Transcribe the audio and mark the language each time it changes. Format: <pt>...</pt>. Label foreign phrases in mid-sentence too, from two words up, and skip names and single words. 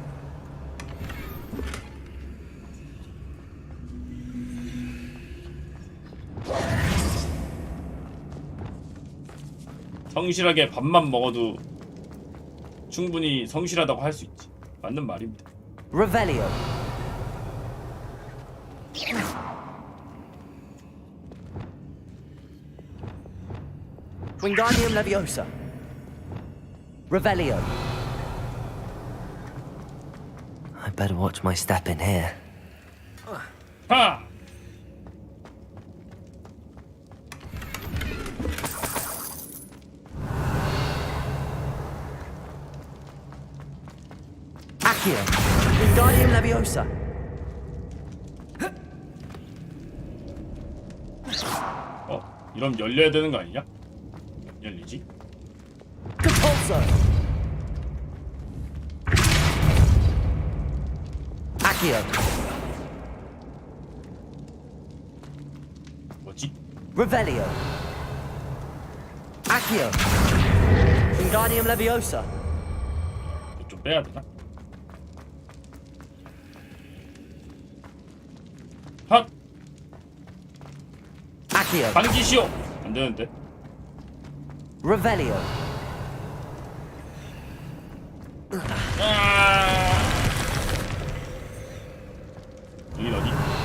<ko>성실하게 밥만 먹어도 충분히 성실하다고 할 수 있지. 맞는 말입니다.</ko> <la>Revelio. Wingardium Leviosa. Revelio.</la> <en>I better watch my step in here.</en> <ko>하!</ko> <la>Accio. Wingardium Leviosa.</la> <ko>이러면 열려야 되는 거 아니냐? 열리지?</ko> <la>Compulso. Accio.</la> <ko>뭐지?</ko> <la>Revelio. Accio. Wingardium Leviosa.</la> <ko>좀 빼야 되나? 핫!</ko> <la>Accio.</la> <ko>반기시오! 안 되는데.</ko> <la>Revelio.</la> <ko>여긴 어디?</ko>